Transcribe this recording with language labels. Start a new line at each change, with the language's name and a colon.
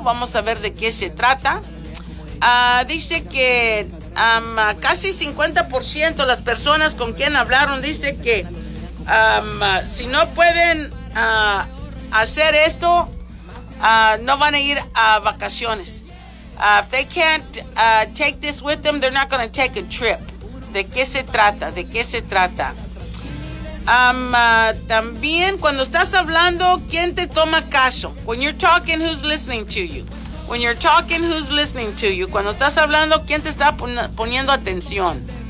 Spanish: Vamos a ver de qué se trata. Dice que casi 50% de las personas con quien hablaron dice que si no pueden hacer esto, no van a ir a vacaciones.
English: If they can't take this with them, they're not going to take a trip.
Spanish: ¿De qué se trata? ¿De qué se trata? También cuando estás hablando, ¿quién te toma caso?
English: When you're talking, who's listening to you? When you're talking, who's listening to you?
Spanish: Cuando estás hablando, ¿quién te está poniendo atención?